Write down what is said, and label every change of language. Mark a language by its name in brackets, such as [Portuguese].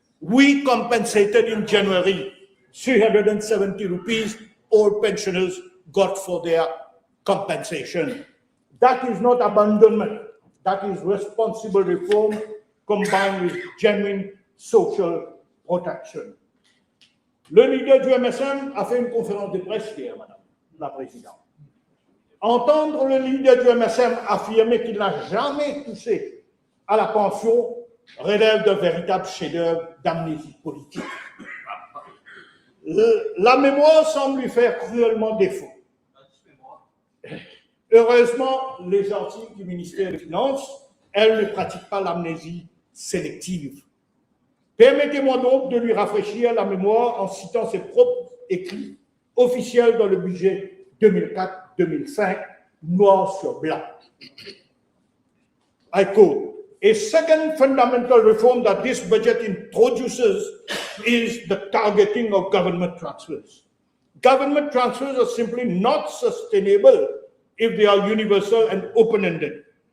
[English] We compensated in January 370 rupees all pensioners got for their compensation. That is not abandonment. That is responsible reform combined with genuine social protection. [French] Le leader du MSM a fait une conférence de presse hier, Madame la Présidente. Entendre le leader du MSM affirmer qu'il n'a jamais touché à la pension relève d'un véritable chef-d'œuvre d'amnésie politique. La mémoire semble lui faire cruellement défaut. Heureusement, les gentils du ministère des Finances, elles ne pratiquent pas l'amnésie sélective. Permettez-moi donc de lui rafraîchir la mémoire en citant ses propres écrits officiels dans le budget 2004-2005 noir sur blanc. [English] I quote, a second fundamental reform that this budget introduces is the targeting of government transfers. Government transfers are simply not sustainable if they are universal and open-ended.